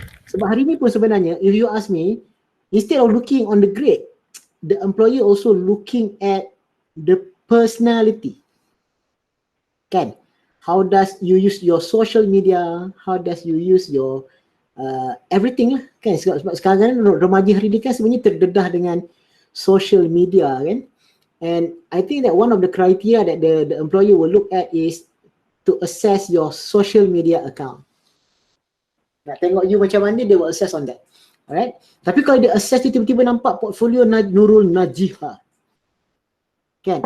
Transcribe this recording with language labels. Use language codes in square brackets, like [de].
[ms] Sebab hari ni pun sebenarnya, [en] if you ask me, instead of looking on the grade, the employer also looking at the personality. Kan? How does you use your social media? How does you use your everything lah kan? [ms] Sebab sekarang remaja hari ni kan sebenarnya terdedah dengan social media kan. [en] And I think that one of the criteria that the employer will look at is to assess your social media account. [ms] Nak tengok you macam mana, [en] they will assess on that. [ms] Alright. Tapi kalau dia assess tu tiba-tiba nampak portfolio Nurul Najiha. Kan?